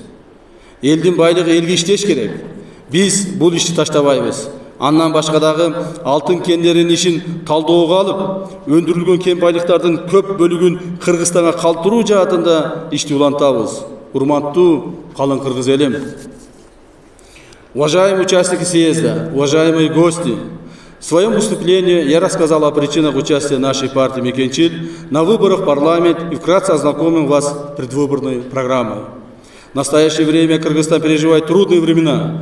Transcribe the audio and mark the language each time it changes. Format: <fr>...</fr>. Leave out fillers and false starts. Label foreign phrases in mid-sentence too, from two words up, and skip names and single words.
<ky>Элдин байлыгы элге иштеш керек. Биз бул ишти таштабайбыз. Андан башка дагы алтын кендеринин ишин талдоого алып, өндүрүлгөн кен байлыктардын көп бөлүгүн Кыргызстанга калтыруу жаатында ишти улантабыз. Урматтуу калың кыргыз элим.</ky> <ru>Уважаемые участники съезда, уважаемые гости, в своем выступлении я рассказал о причинах участия нашей партии «Мекенчиль» на выборах в парламент и вкратце ознакомил вас с предвыборной программой. В настоящее время Кыргызстан переживает трудные времена.</ru>